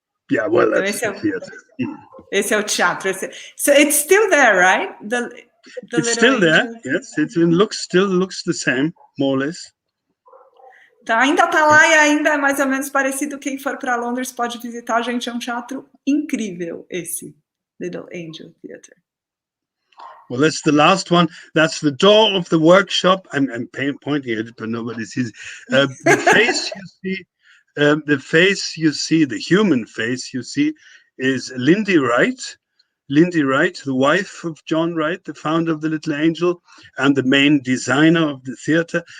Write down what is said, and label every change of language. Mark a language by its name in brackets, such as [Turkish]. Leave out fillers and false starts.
[English] yeah, well, that's the theatre. [Portuguese] Esse é o teatro. [English] So it's still there, right? It's still there, yes. It still looks the same, more or less. [Portuguese] Então, ainda está lá e ainda é mais ou menos parecido. Quem for para Londres pode visitar. Gente, é um teatro incrível, esse Little Angel Theatre. [English] Well, that's the last one. That's the door of the workshop. I'm pointing at it, but nobody sees it. The face you see, the human face you see, is Lindy Wright. Lindy Wright, the wife of John Wright, the founder of the Little Angel, and the main designer of the theatre.